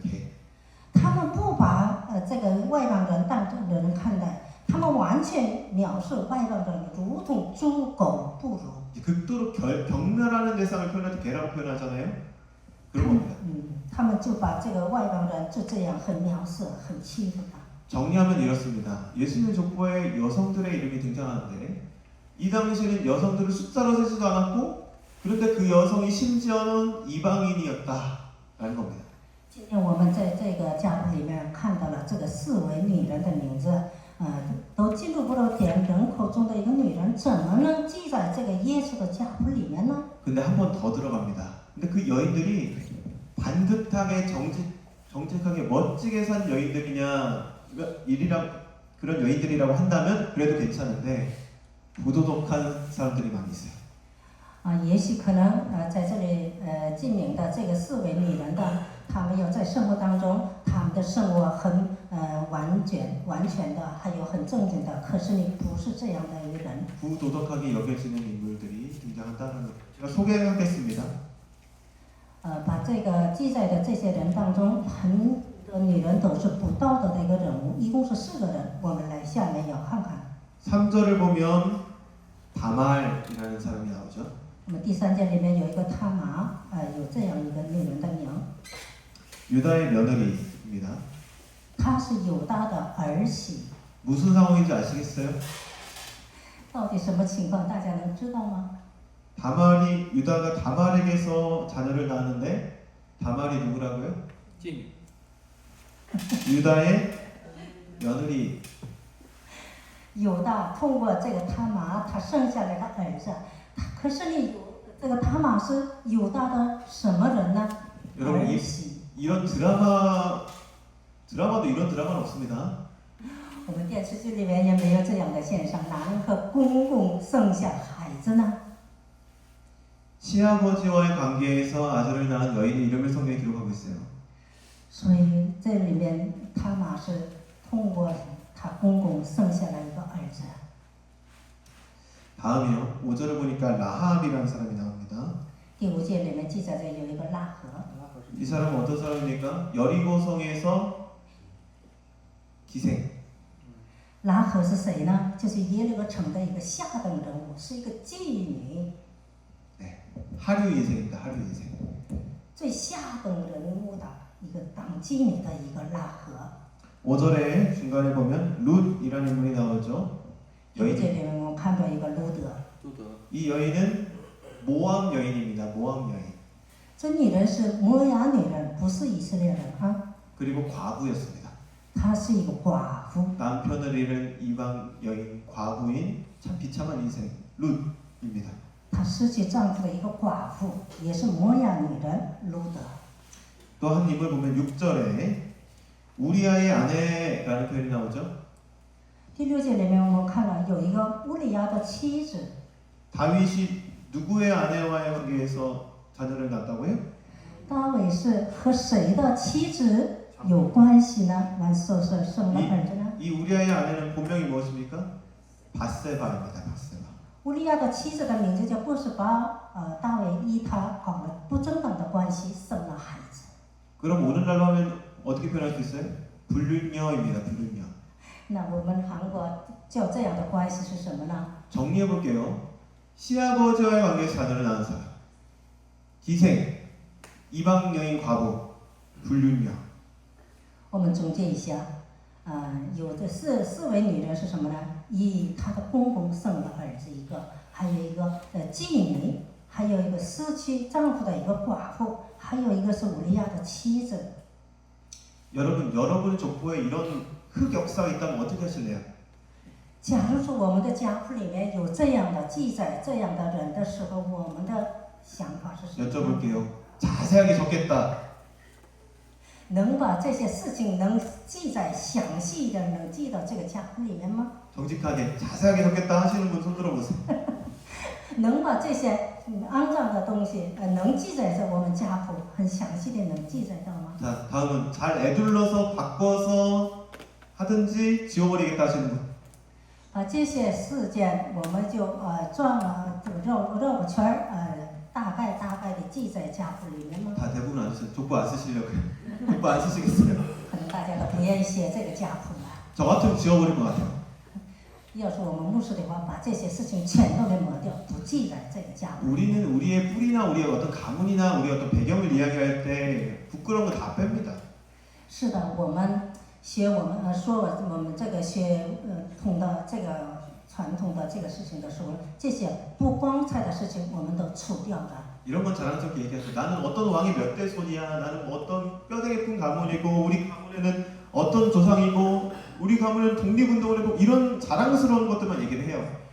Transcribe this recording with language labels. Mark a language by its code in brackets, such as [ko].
[ko] 개. [zh] 他们不把这个外邦人当人看待，他们完全藐视外邦人，如同猪狗不如。 [ko] 극도로 경멸하는 대상을 표현할 때 개라고 표현하잖아요. 그런 겁니다. [zh] 他们就把这个外邦人就这样很藐视、很欺负他。 [ko] 정리하면 이렇습니다. 예수님의 족보에 여성들의 이름이 등장하는데 이 당시에는 여성들을 숫자로 세지도 않았고 그런데 그 여성이 심지어는 이방인이었다라는 겁니다. [zh] 今天我们在这个家谱里面看到了这个4位女人的名字，都记录不了点人口中的一个女人，怎么能记在这个耶稣的家谱里面呢？ [ko] 근데 한 번 더 들어갑니다. 근데 그 여인들이 반듯하게 정직하게 멋지게 산 여인들이냐 그런 여인들이라고 한다면 그래도 괜찮은데 부도덕한 사람들이 많이 있어요. [zh] 也许可能在这里记名的这个4位女人的，她们有在生活当中，她们的生活很完全的，还有很正经的。可是你不是这样的一个人。 [ko] 부도덕하게 여겨지는 인물들이 등장한다는 것. 제가 소개하겠습니다. [zh] 把这个记载的这些人当中，很多女人都是不道德的一个人物，一共是4个人。我们来下面要看看。 [ko] 3절을 보면 다말이라는 사람이 나오죠. [zh] 那么第3节里面有一个他玛，有这样一个女人的名， [ko] 유다의 며느리입니다. [zh] 她是犹大的儿媳。 [ko] 무슨 상황인지 아시겠어요? [zh] 到底什么情况？大家能知道吗？ [ko] 유다가 다말에게서 자녀를 낳았는데 다말이 누구라고요? 찐. 유다의 며느리. [zh] 犹大通过这个他玛，他生下来的儿子。可是这个他玛是犹大的什么人呢？ [ko] 여러분 [zh] 儿媳。 [ko] 이런 드라마도 이런 드라마는 없습니다. [zh] 我们电视剧里面也没有这样的现象，哪能和公公生下孩子呢？ [ko] 시아버지와의 관계에서 아들을 낳은 여인의 이름을 성경에 기록하고 있어요. [zh] 所以这里面他玛是通过他公公生下来一个儿子。 [ko] 다음이요. 5절을 보니까 라합이라는 사람이 나옵니다. [zh] 第5节里面记载着有一个拉合， [ko] 이 사람은 어떤 사람입니까? 여리고성에서 기생. [zh] 拉合是谁呢？就是耶利哥城的一个下等人物，是一个妓女， [ko] 하류 예생입니다. 하류 예생. [zh] 最下等人物的一个当妓女的一个拉合。 [ko] 5절에 중간에 보면 룻이라는 인물이 나오죠. [zh] 第5节里面我们看到一个路德， [ko] 이 여인은 모압 여인입니다. 모압 여인. [zh] 这女人是摩押女人，不是以色列人啊， [ko] 그리고 과부였습니다. [zh] 她是一个寡妇。 [ko] 남편을 잃은 이방 여인 과부인 참 비참한 인생 룻입니다. [zh] 她失去丈夫的一个寡妇，也是摩押女人路德。 [ko] 또 한 인물 보면 6절에 우리아의 아내라는 표현이 나오죠. [zh] 第6节里面我们看了有一个乌利亚的妻子， [ko] 다윗이 누구의 아내와의 관계에서 자녀를 낳았다고요? [zh] 大卫是和谁的妻子有关系呢？完说是生了儿子呢？ [ko] 이 우리아의 아내는 본명이 무엇입니까? 바세바입니다. 바세바. [zh] 乌利亚的妻子的名字叫波斯巴，大卫依他搞了不正当的关系，生了孩子。 [ko] 그럼 오늘날로 하면 어떻게 표현할 수 있어요? 불륜녀입니다. 불륜녀. [zh] 那我们韩国叫这样的关系是什么呢？ [ko] 정리해 볼게요. 시아버지와의 관계에서 자녀를 낳은 사람, 기생, 이방 여인 과부, 불륜녀. [zh] 我们总结一下，有的四位女人是什么呢？她的公公生了儿子一个，还有一个妓女，还有一个失去丈夫的一个寡妇，还有一个是乌利亚的妻子。 [ko] 여러분의 족보에 이런 흑역사가 있다면 어떻게 하실래요? [zh] 假如说我们的家谱里面有这样的记载、这样的人的时候，我们的想法是什么？ [ko] 여쭤볼게요. 자세하게 적겠다. [zh] 能把这些事情能记载详细的，能记到这个家谱里面吗？ [ko] 정직하게 자세하게 적겠다 하시는 분 손 들어보세요. [zh] 能把这些肮脏的东西，能记载在我们家谱，很详细的能记载到吗？ [ko] 자, 다음은 잘 애둘러서 바꿔서 하든지 지워버리겠다 하시는 분. [zh] 把这些事件，我们就转了绕个圈儿，大概的记在家谱里面吗？ [ko] 다 대부분 안 쓰세요. 족보 안 쓰시려고요. 족보 안 쓰시겠어요? [zh] 可能大家都不愿意写这个家谱了。 [ko] 저 같으면 지워버릴 것 같아요. [zh] 要是我们牧师的话，把这些事情全都给抹掉，不记在这个家谱。 [ko] 우리는 우리의 뿌리나 우리의 어떤 가문이나 우리의 어떤 배경을 이야기할 때 부끄러운 거 다 뺍니다. [zh] 是的，我们说我们这个统的这个传统的这个事情的时候，这些不光彩的事情我们都除掉的。 [ko] 이런 건 자랑스럽게 얘기하죠. 나는 어떤 왕의 몇 대 손이야. 나는 뭐 어떤 뼈대 깊은 가문이고 우리 가문에는 어떤 조상이고 우리 가문은 독립운동을 했고 이런 자랑스러운 것들만 얘기를 해요.